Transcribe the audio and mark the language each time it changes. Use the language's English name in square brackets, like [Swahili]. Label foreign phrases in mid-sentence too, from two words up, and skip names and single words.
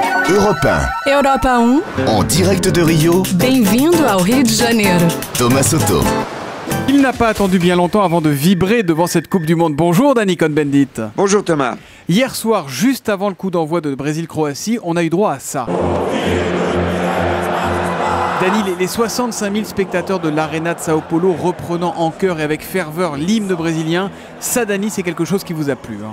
[French] Europe 1, Europa 1, en direct de Rio, [Portuguese] bem-vindo ao Rio de Janeiro. [French] Thomas Soto. Il n'a pas attendu bien longtemps avant de vibrer devant cette Coupe du Monde. Bonjour Dani Cohn-Bendit. Bonjour Thomas. Hier soir, juste avant le coup d'envoi de Brésil-Croatie, on a eu droit à ça. Dani, les 65 000 spectateurs de l'Arena de Sao Paulo reprenant en chœur et avec ferveur l'hymne brésilien, ça Dani, c'est quelque chose qui vous a plu, hein?